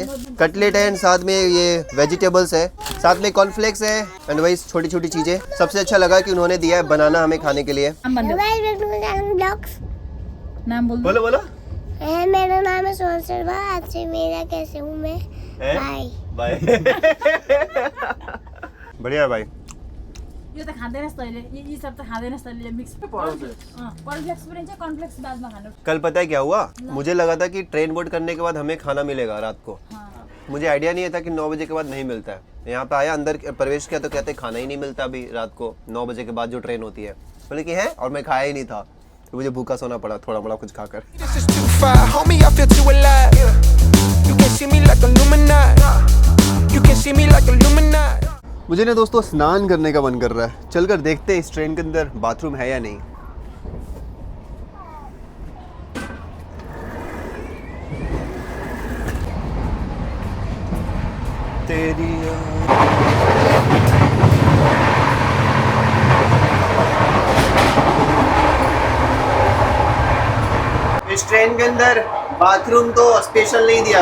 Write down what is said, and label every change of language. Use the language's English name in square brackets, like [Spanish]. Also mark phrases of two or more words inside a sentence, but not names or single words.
[Hindi] कटलेट है एंड साथ में ये वेजिटेबल्स है, साथ में कॉर्नफ्लेक्स है एंड वही छोटी छोटी चीज़ें। सबसे अच्छा लगा कि उन्होंने दिया है बनाना हमें खाने के लिए। नाम बोल। बोलो बोलो। मेरा नाम है सोहन शर्मा। आपसे मेरा कैसे हूँ मैं? बाय बाय। बढ़िया भाई। [Nepali] यो त खाँदैन तैँले, यी सब त खाँदैन तैँले [English] mix cornflakes [Nepali] पनि छ, कॉर्नफ्लेक्स बादमा खानु। [Hindi] कल पता है क्या हुआ, मुझे लगा था कि [English] train board [Hindi] करने के बाद हमें खाना मिलेगा रात को। मुझे आइडिया नहीं था कि 9 बजे के बाद नहीं मिलता है। यहाँ पे आया, अंदर प्रवेश किया तो कहते खाना ही नहीं मिलता अभी रात को 9 बजे के बाद जो ट्रेन होती है। बोले कि है, और मैं खाया ही नहीं था तो मुझे भूखा सोना पड़ा थोड़ा बड़ा कुछ खाकर। [English] This is too far, homie, I feel too alive. You can see me like Illuminati. You can see me like Illuminati. [Hindi] मुझे ना दोस्तों स्नान करने का मन कर रहा है, चलकर देखते हैं इस ट्रेन के अंदर बाथरूम है या नहीं। तेरी इस ट्रेन के अंदर बाथरूम तो स्पेशल नहीं दिया